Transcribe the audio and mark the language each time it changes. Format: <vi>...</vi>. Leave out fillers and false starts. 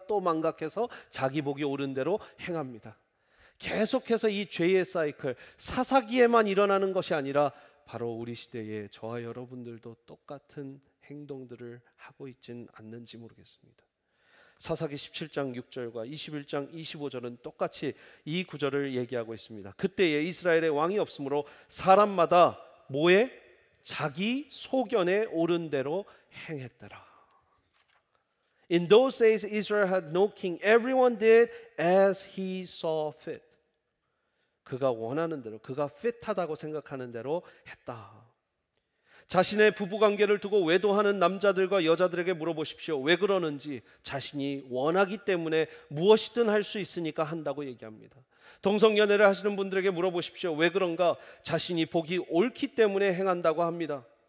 <ko>또 망각해서 자기 보기 옳은 대로 행합니다. 계속해서 이 죄의 사이클, 사사기에만 일어나는 것이 아니라 바로 우리 시대에 저와 여러분들도 똑같은 행동들을 하고 있지는 않는지 모르겠습니다. 사사기 17장 6절과 21장 25절은 똑같이 이 구절을 얘기하고 있습니다. 그때에 이스라엘의 왕이 없으므로 사람마다 뭐에? 자기 소견에 옳은 대로 행했더라.</ko> <en>In those days Israel had no king. Everyone did as he saw fit.</en> <ko>그가 원하는 대로, 그가 fit하다고 생각하는 대로 했다. 자신의 부부관계를 두고 외도하는 남자들과 여자들에게 물어보십시오. 왜 그러는지. 자신이 원하기 때문에 무엇이든 할 수 있으니까 한다고 얘기합니다. 동성연애를 하시는 분들에게 물어보십시오. 왜 그런가? 자신이 보기 옳기 때문에 행한다고 합니다.</ko>